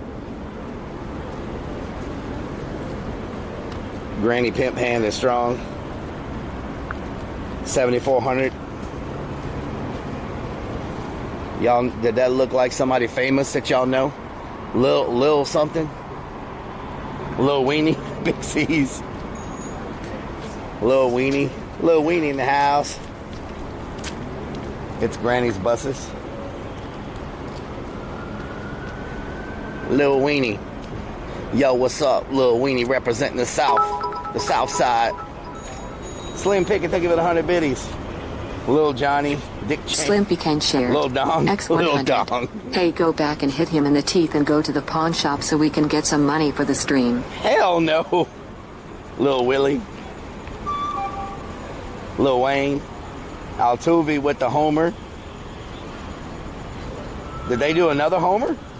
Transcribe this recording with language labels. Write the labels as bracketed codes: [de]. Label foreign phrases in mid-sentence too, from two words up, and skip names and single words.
[en] Granny Pimp Hand is strong. 7,400. Y'all, did that look like somebody famous that y'all know? Lil something? Lil Weenie? Big C's. Lil Weenie. Lil Weenie in the house. It's Granny's buses. Lil Weenie. Yo, what's up? Lil Weenie representing the South Side. Slim Pickett, thank you for the 100 biddies. Lil Johnny, Dick Cheney. Slimpy can share. Lil Dong. Lil X100. Dong. Hey, go back and hit him in the teeth and go to the pawn shop so we can get some money for the stream. Hell no. Lil Willie. Lil Wayne. Altuve with the homer. Did they do another homer?